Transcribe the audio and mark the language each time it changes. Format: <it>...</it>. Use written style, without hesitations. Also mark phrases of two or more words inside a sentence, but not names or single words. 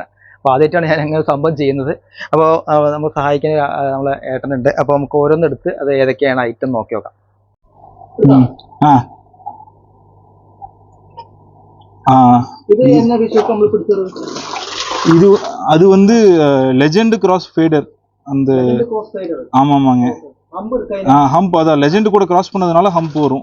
<ml>അപ്പോൾ ആദ്യമായിട്ടാണ് ഞാൻ അങ്ങനെ സംഭവം ചെയ്യുന്നത്. അപ്പോൾ നമുക്ക് സഹായിക്കാൻ നമ്മളെ ഏട്ടനുണ്ട്. അപ്പോൾ നമുക്ക് ഓരോന്നെടുത്ത് അത് ഏതൊക്കെയാണ് ഐറ്റം നോക്കി നോക്കാം.</ml> <ta>இது என்ன விஷயம் நம்ம பிடிச்சது? இது அது வந்து</ta> <en>legend cross fader.</en> <ta>அந்த ஆமாமாங்க, ஹம்ப், அதான் லெஜெண்ட் கூட கிராஸ் பண்ணதுனால ஹம்ப் வரும்.</ta>